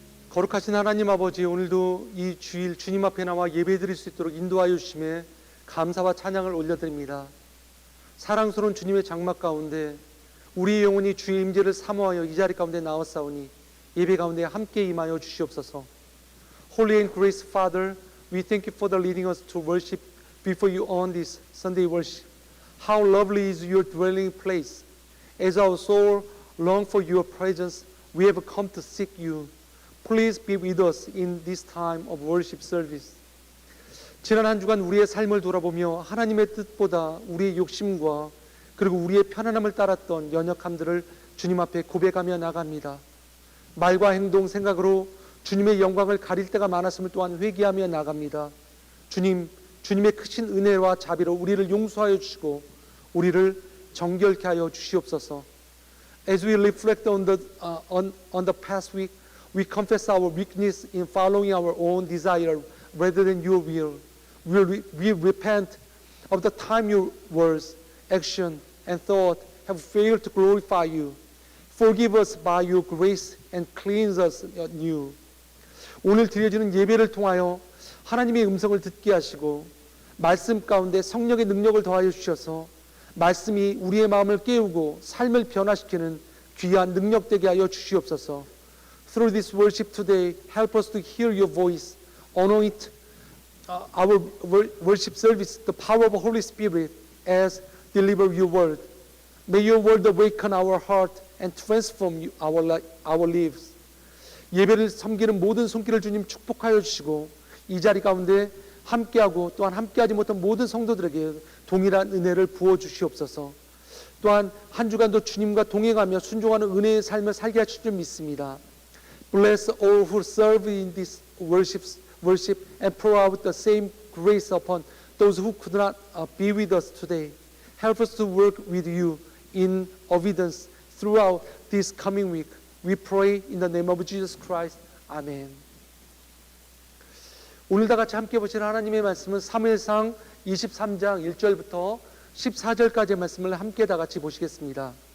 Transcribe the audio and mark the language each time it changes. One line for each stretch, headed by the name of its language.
Korean: 거룩하신 하나님 아버지, 오늘도 이 주일 주님 앞에 나와 예배드릴 수 있도록 인도하여 주심에 감사와 찬양을 올려드립니다. 사랑스러운 주님의 장막 가운데 우리의 영혼이 주의 임재를 사모하여 이 자리 가운데 나왔사오니 예배 가운데 함께 임하여 주시옵소서.
English: Holy and gracious Father, we thank you for the leading us to worship before you on this Sunday worship. How lovely is your dwelling place. As our soul longs for your presence, we have come to seek you. Please be with us in this time of worship service.
Korean: 지난 한 주간 우리의 삶을 돌아보며 하나님의 뜻보다 우리의 욕심과 그리고 우리의 편안함을 따랐던 연약함들을 주님 앞에 고백하며 나갑니다. 말과 행동, 생각으로 주님의 영광을 가릴 때가 많았음을 또한 회개하며 나갑니다. 주님, 주님의 크신 은혜와 자비로 우리를 용서하여 주시고 우리를 정결케 하여 주시옵소서.
English: As we reflect on the past week, we confess our weakness in following our own desire rather than your will. We repent of the time your words, action, and thought have failed to glorify you. Forgive us by your grace and cleanse us anew.
Korean: 오늘 드려지는 예배를 통하여 하나님의 음성을 듣게 하시고 말씀 가운데 성령의 능력을 더하여 주셔서 말씀이 우리의 마음을 깨우고 삶을 변화시키는 귀한 능력되게 하여 주시옵소서.
English: Through this worship today, help us to hear your voice. Anoint our worship service, the power of the Holy Spirit as deliver your word. May your word awaken our heart and transform our lives.
Korean: 예배를 섬기는 모든 손길을 주님 축복하여 주시고 이 자리 가운데 함께하고 또한 함께하지 못한 모든 성도들에게 동일한 은혜를 부어 주시옵소서. 또한 한 주간도 주님과 동행하며 순종하는 은혜의 삶을 살게 하실 줄 믿습니다.
English: Bless all who serve in this worship and pour out the same grace upon those who could not be with us today. Help us to work with you in obedience throughout this coming week. We pray in the name of Jesus Christ. Amen.
Korean: 오늘 다 같이 함께 보실 하나님의 말씀은 사무엘상 23장 1절부터 14절까지의 말씀을 함께 다 같이 보시겠습니다.